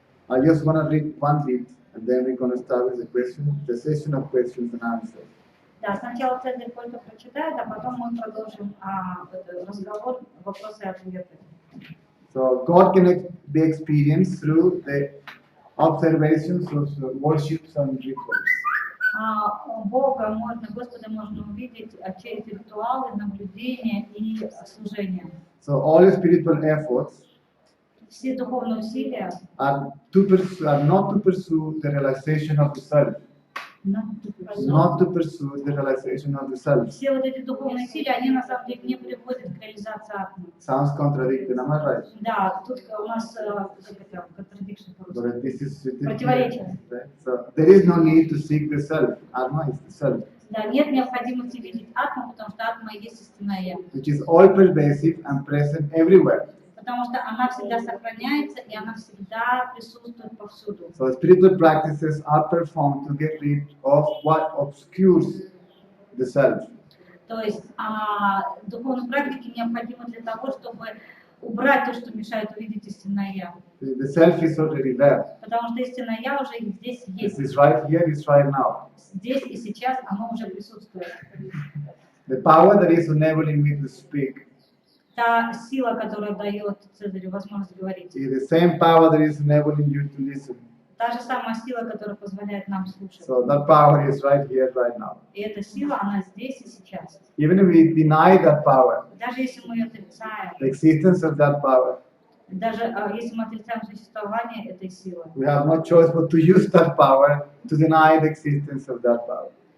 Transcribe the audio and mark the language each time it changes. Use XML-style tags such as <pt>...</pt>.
<en>I just want to read one bit, and then we're going to start with the session of questions and answers.</en> <ru>Да, сначала Цезарь только прочитает, а потом мы продолжим разговор, вопросы и ответы.</ru> <en>So God can be experienced through the observations of worships and rituals.</en> <ru>Бога можно, Господа можно увидеть через ритуалы, наблюдения и служения.</ru> <en>So all spiritual efforts</en> <ru>Все духовные усилия</ru> <en>are not to pursue the realization of the self. Not to pursue the realization of the self.</en> <ru>Все вот эти духовные усилия, они на самом деле не приводят к реализации атома.</ru> <en>Sounds contradictory, am I right?</en> <ru>Да, тут у нас contradiction</ru> <en>But this is</en> <ru>противоречие.</ru> <en>right? So there is no need to seek the self. Atma is the self,</en> <ru>Да, нет необходимости видеть атом, потому что атома есть истинное я.</ru> <en>which is all pervasive and present everywhere.</en> <ru>Потому что она всегда сохраняется и она всегда присутствует повсюду.</ru> <en>So spiritual practices are performed to get rid of what obscures the self.</en> <ru>То есть духовные практики необходимы для того, чтобы убрать то, что мешает увидеть истинное я.</ru> <en>The self is already there.</en> <ru>Потому что истинное я уже здесь</ru> <en>This</en> <ru>есть.</ru> <en>is right here, it's right now.</en> <ru>Здесь и сейчас оно уже присутствует.</ru> <en>The power that is enabling me to speak</en> <ru>Та сила, которая дает Цезарю возможность говорить.</ru> <en>is the same power that is enabling you to listen.</en> <ru>Та же самая сила, которая позволяет нам слушать.</ru> <en>So that power is right here, right now.</en> <ru>И эта сила, она здесь и сейчас.</ru> <en>Even if we deny that power,</en> <ru>Даже если мы ее отрицаем,</ru> <en>the existence of that power,</en> <ru>даже если мы отрицаем существование этой силы,</ru> <en>we have no choice but to use that power to deny the existence of that power.</en>